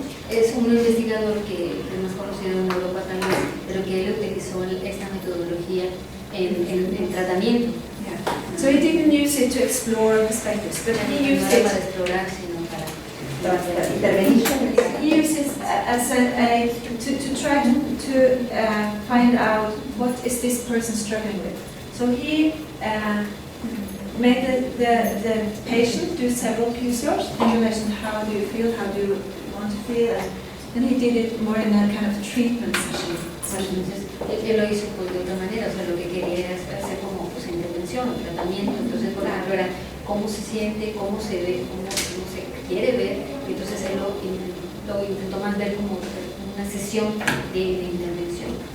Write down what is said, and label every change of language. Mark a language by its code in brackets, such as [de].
[es] Es un investigador que es más conocido en Europa también, pero que él utilizó esta metodología en tratamiento. [en] Yeah. So he didn't use it to explore perspectives, but he used it [es] para explorar, sino para intervenir. [en] He uses as to try to find out what is this person struggling with. So he made the patient do several Q scores in relation to how do you feel, how do you want to feel, and he did it more in a kind of treatment session. [es] Entonces, él lo hizo pues, de otra manera, o sea, lo que quería era hacer como pues, intervención o tratamiento. Entonces, por ejemplo, era cómo se siente, cómo se ve, cómo se quiere ver, y entonces él lo intentó mantener como una sesión de intervención.